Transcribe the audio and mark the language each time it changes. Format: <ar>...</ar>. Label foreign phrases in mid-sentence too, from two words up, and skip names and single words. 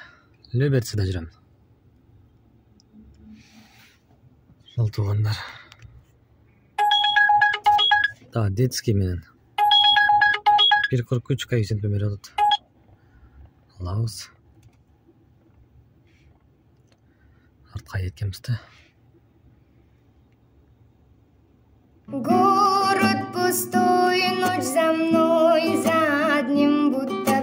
<ky>Люберцеде жүрөм. Ошол туугандар. Да, детский менен 1.43 коэффициент берип атат. Алабыз. Артка кеткенбиз да.</ky> <ru>Город пустой, ночь за мной, за одним будто</ru>